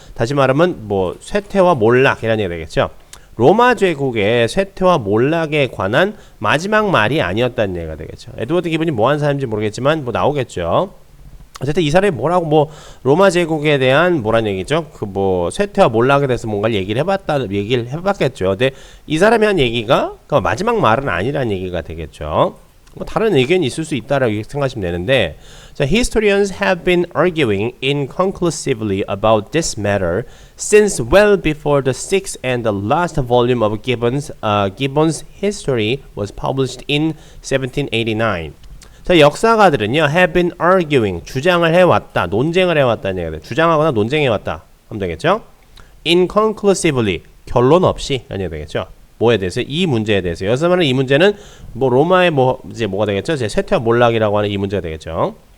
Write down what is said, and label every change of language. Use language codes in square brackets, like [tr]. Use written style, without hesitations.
[ko] 다시 말하면 뭐 쇠퇴와 몰락이라는 얘기가 되겠죠. 로마 제국의 쇠퇴와 몰락에 관한 마지막 말이 아니었다는 얘기가 되겠죠. 에드워드 기본이 뭐한 사람인지 모르겠지만 뭐 나오겠죠. 어쨌든 이 사람이 뭐라고 뭐 로마 제국에 대한 뭐란 얘기죠? 그 뭐 쇠퇴와 몰락에 대해서 뭔가를 얘기를 해봤겠죠. 근데 이 사람이 한 얘기가 그 마지막 말은 아니라는 얘기가 되겠죠. 뭐 다른 의견이 있을 수 있다라고 생각하시면 되는데, 자, [en] historians have been arguing inconclusively about this matter since well before the sixth and the last volume of Gibbon's history was published in 1789. [ko] 자, 역사가들은요, [en] have been arguing, [ko] 주장을 해왔다, 논쟁을 해왔다는 얘기가 돼요. 주장하거나 논쟁해왔다 하면 되겠죠? inconclusively, 결론 없이 라는 얘기가 되겠죠. 뭐에 대해서? 이 문제에 대해서. 여기서 말하는 이 문제는 뭐 로마의 이제 뭐가 되겠죠? 제 쇠퇴와 몰락이라고 하는 이 문제가 되겠죠.